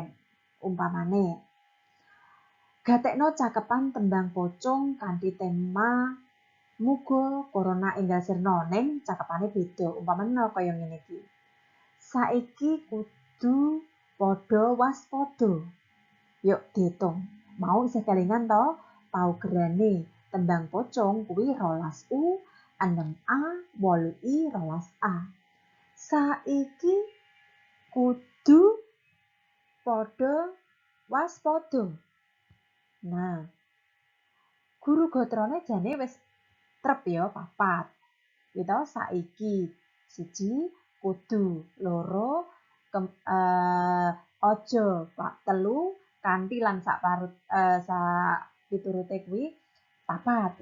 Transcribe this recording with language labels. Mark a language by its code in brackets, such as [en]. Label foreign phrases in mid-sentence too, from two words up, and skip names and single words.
[jv] Umpamane gatekno cakepan tembang pocong kanthi tema muga corona enggal sirna ning cakepane beda. Umpamane kaya ngene iki. Saiki kudu padha waspada. Yuk diitung. Mau isih kelingan to? Paugerane tembang pocong kuwi 12u, 6a, 8i, 12a. Saiki kudu padha waspada. Nah, guru gatrane jane wis trep ya 4. Gitu saiki 1 kudu 2 aja 3 kanthi lan sak piturute kuwi 4.